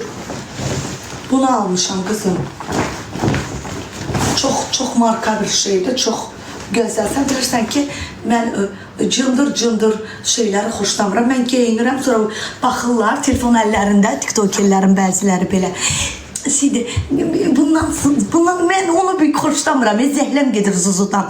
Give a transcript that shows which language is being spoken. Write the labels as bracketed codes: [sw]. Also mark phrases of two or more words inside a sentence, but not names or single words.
[az] Bunu almışam kızım. [tr] Çok marka bir şeydi, çok gözəl. [az] Sən bilirsən ki, mən cındır şeyləri xoşlamıram. Mən geyinirəm, sonra baxırlar telefon əllərində, tiktokerlərin bəziləri belə. Bundan mən onu bir xoşlamıram. Zəhləm gedir zuzudan.